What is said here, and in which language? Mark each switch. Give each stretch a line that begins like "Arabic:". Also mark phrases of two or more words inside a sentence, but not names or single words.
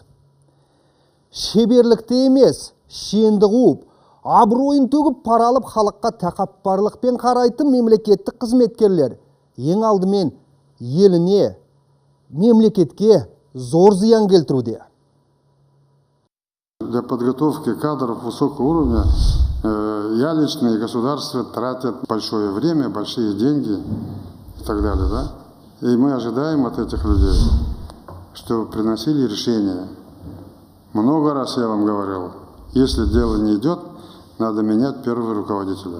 Kazakh: Шеберлікті емес, шенді қуып, абыройын төгіп пара алып халыққа тәкаппарлықпен қарайтын мемлекеттік қызметкерлер ең алдымен еліне, мемлекетке зор зиян келтіруде.
Russian: Для подготовки кадров высокого уровня я лично и государство тратят большое время, большие деньги и так далее, да? И мы ожидаем от этих людей, чтобы приносили решения. Много раз я вам говорил, если дело не идет, надо менять первого руководителя.